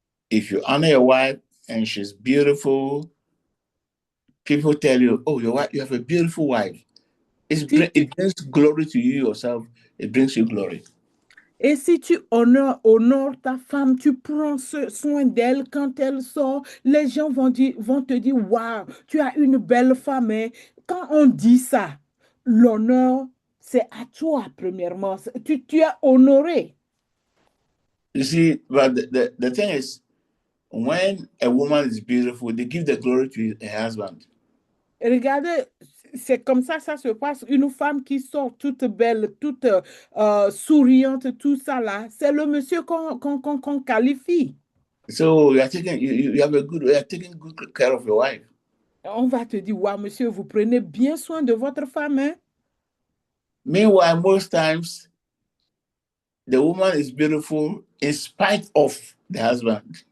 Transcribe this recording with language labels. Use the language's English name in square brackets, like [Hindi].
[English] If you honor your wife and she's beautiful, people tell you, oh, your wife, you have a beautiful wife. It brings glory to you yourself. It brings you glory. [French] Et si tu honores ta femme, tu prends soin d'elle quand elle sort, les gens vont te dire, waouh, tu as une belle femme. Et quand on dit ça, l'honneur, c'est à toi, premièrement. Tu es honoré. [English] You see, but the thing is, when a woman is beautiful, they give the glory to her husband. [French] Regardez, c'est comme ça se passe. Une femme qui sort toute belle, toute souriante, tout ça là, c'est le monsieur qu'on qualifie. [English] So you are taking good care of your wife. [French] On va te dire, ouais, monsieur, vous prenez bien soin de votre femme. Hein? [English] Meanwhile, most times, the woman is beautiful in spite of the husband.